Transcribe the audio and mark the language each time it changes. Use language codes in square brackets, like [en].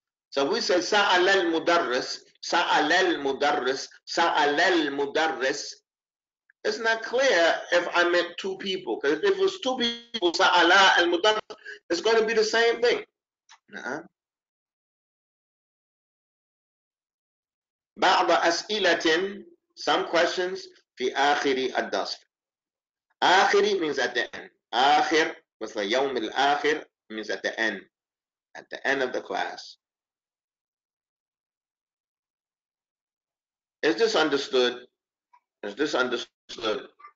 [en] So we say [ar] Sa'ala al-mudarris, Sa'ala al-mudarris, Sa'ala al-mudarris. [en] It's not clear if I meant two people. Because if it was two people, [ar] Sa'ala al-mudarris, [en] it's going to be the same thing. [ar] بعض أسئلة, [en] some questions, [ar] في آخر الدرس. [en] آخر means at the end. [ar] آخر مثل يوم الآخر [en] means at the end of the class. Is this understood? Is this understood?